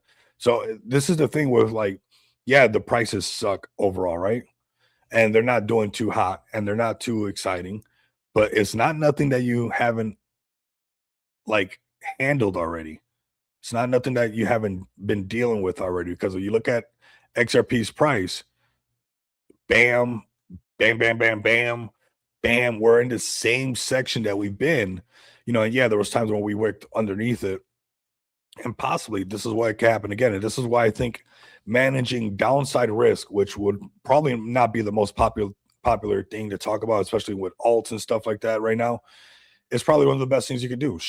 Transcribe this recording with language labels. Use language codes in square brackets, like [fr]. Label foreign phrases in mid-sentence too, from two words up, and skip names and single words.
[en] So this is the thing with like, yeah, the prices suck overall, right? And they're not doing too hot and they're not too exciting, but it's not nothing that you haven't like handled already. It's not nothing that you haven't been dealing with already, because when you look at XRP's price, bam, bam, bam, bam, bam, bam, we're in the same section that we've been, and yeah, there was times when we worked underneath it, and possibly this is why it can happen again. And this is why I think managing downside risk, which would probably not be the most popular thing to talk about, especially with alts and stuff like that right now, is probably one of the best things you could do.